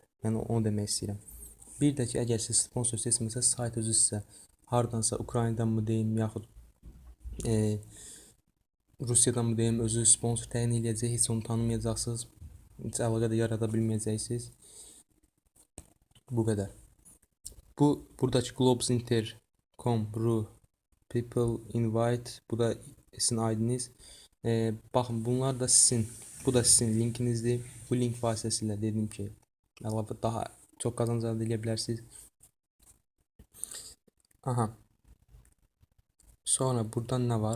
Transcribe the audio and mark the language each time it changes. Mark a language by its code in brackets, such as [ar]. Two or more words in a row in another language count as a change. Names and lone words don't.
[az] Yəni onu demək istəyirəm. Bir də ki, əgər siz sponsor seçmisəz, sayt özü sizə hardansa Ukraynadan mı deyim, yaxud Rusiyadan mı deyim, özü sponsor təyin edəcək, heç onu tanımayacaqsınız, heç əlaqə də yarada bilməyəcəksiniz. Bu qədər. Buradakı globsinter.com.ru [en] people invite, [az] bu da sizin aidiniz. Baxın, bunlar da sizin, bu da sizin linkinizdir. Bu link vasitəsilə dedim ki, əlavə daha çox qazanc əldə edə bilərsiniz. Aha. Sonra buradan nə var?